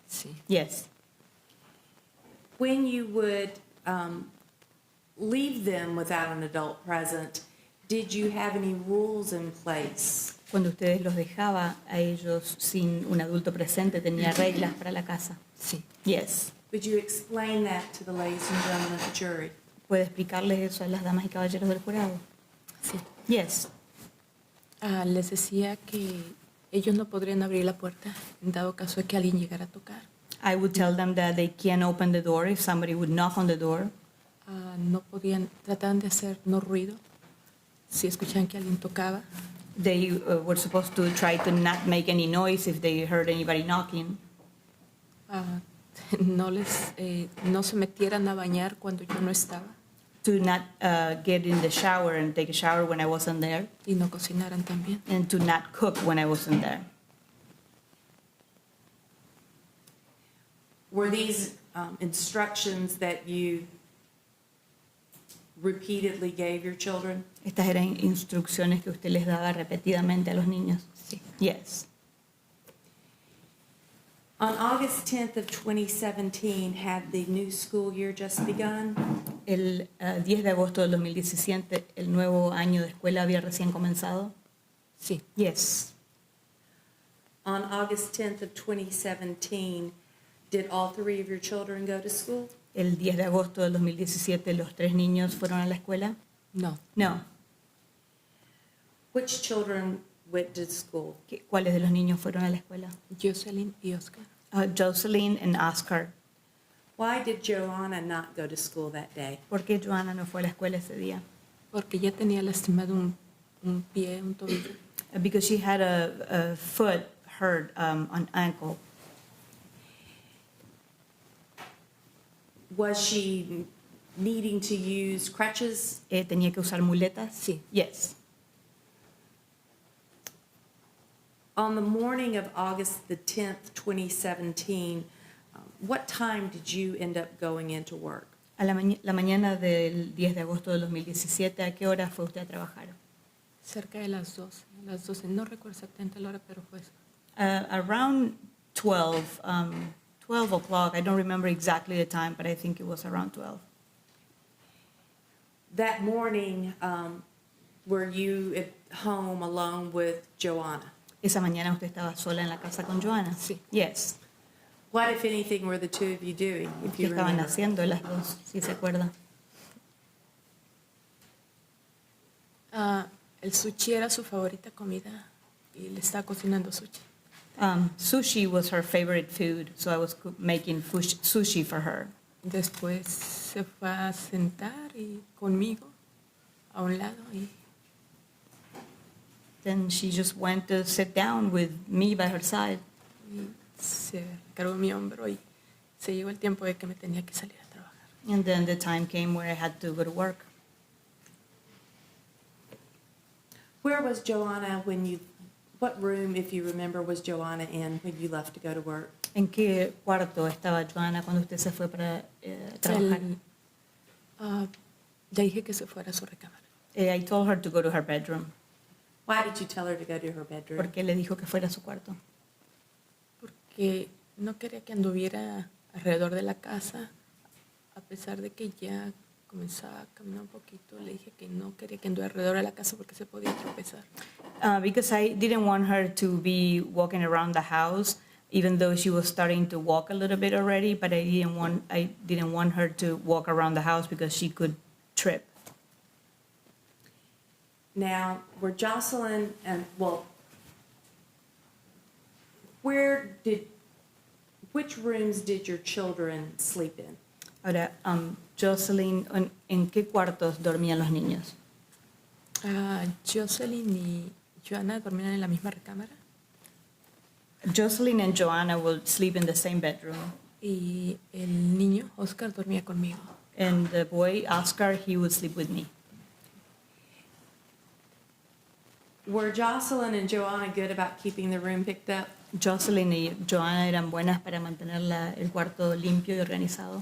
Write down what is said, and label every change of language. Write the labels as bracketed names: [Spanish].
[Spanish] Sí. [English] Yes. When you would leave them without an adult present, did you have any rules in place? [Spanish] Cuando ustedes los dejaba a ellos sin un adulto presente, ¿tenía reglas para la casa? Sí. [English] Yes. Would you explain that to the ladies and gentlemen of the jury? [Spanish] ¿Puede explicarles eso a las damas y caballeros del jurado? Sí. [English] Yes. [Spanish] Les decía que ellos no podrían abrir la puerta en dado caso de que alguien llegara a tocar. [English] I would tell them that they can't open the door if somebody would knock on the door. [Spanish] No podían, trataban de hacer no ruido. Si escuchaban que alguien tocaba, [English] They were supposed to try to not make any noise if they heard anybody knocking. [Spanish] no se metieran a bañar cuando yo no estaba [English] To not get in the shower and take a shower when I wasn't there. [Spanish] y no cocinaran también. [English] And to not cook when I wasn't there. Were these instructions that you repeatedly gave your children? [Spanish] Estas eran instrucciones que usted les daba repetidamente a los niños. Sí. [English] Yes. On August 10th of 2017, had the new school year just begun? [Spanish] El 10 de agosto del 2017, el nuevo año de escuela había recién comenzado. Sí. [English] Yes. On August 10th of 2017, did all three of your children go to school? [Spanish] El 10 de agosto del 2017, los 3 niños fueron a la escuela. No. [English] No. Which children went to school? [Spanish] ¿Cuáles de los niños fueron a la escuela? Jocelyn y Oscar. [English] Jocelyn and Oscar. Why did Joanna not go to school that day? [Spanish] ¿Por qué Joanna no fue a la escuela ese día? Porque ya tenía lastimado un pie, un tobillo. [English] Because she had a foot hurt on ankle. Was she needing to use crutches? [Spanish] ¿Tenía que usar muletas? Sí. [English] Yes. On the morning of August the 10th, 2017, what time did you end up going into work? [Spanish] A la mañana del 10 de agosto del 2017, ¿a qué hora fue usted a trabajar? Cerca de las 12. Las 12, no recuerdo exactamente la hora, pero fue eso. [English] Around 12, 12 o'clock. I don't remember exactly the time, but I think it was around 12. That morning, were you at home alone with Joanna? [Spanish] Esa mañana usted estaba sola en la casa con Joanna. Sí. [English] Yes. What, if anything, were the two of you doing, if [Spanish] ¿Qué [English] you [Spanish] estaban [English] remember? [Spanish] haciendo las dos, si se acuerda? El sushi era su favorita comida y le estaba cocinando sushi. [English] Sushi was her favorite food, so I was making sushi for her. [Spanish] Después se fue a sentar conmigo a un lado y [English] Then she just went to sit down with me by her side. [Spanish] se cargó mi hombro y se llegó el tiempo de que me tenía que salir a trabajar. [English] And then the time came where I had to go to work. Where was Joanna what room, if you remember, was Joanna in when you left to go to work? [Spanish] ¿En qué cuarto estaba Joanna cuando usted se fue para trabajar? Le dije que se fuera a su recámara. [English] I told her to go to her bedroom. Why did you tell her to go to her bedroom? [Spanish] ¿Por qué le dijo que fuera a su cuarto? Porque que no quería que anduviera alrededor de la casa, a pesar de que ya comenzaba a caminar un poquito. Le dije que no quería que anduviera alrededor de la casa porque se podía tropezar. [English] Because I didn't want her to be walking around the house, even though she was starting to walk a little bit already. But I didn't want her to walk around the house because she could trip. Now, were Jocelyn and, well, which rooms did your children sleep in? [Spanish] Ahora, Jocelyn, ¿en qué cuartos dormían los niños? Jocelyn y Joanna dormían en la misma recámara [English] Jocelyn and Joanna will sleep in the same bedroom. [Spanish] y el niño, Oscar, dormía conmigo. [English] And the boy, Oscar, he would sleep with me. Were Jocelyn and Joanna good about keeping the room picked up? [Spanish] Jocelyn y Joanna eran buenas para mantener el cuarto limpio y organizado.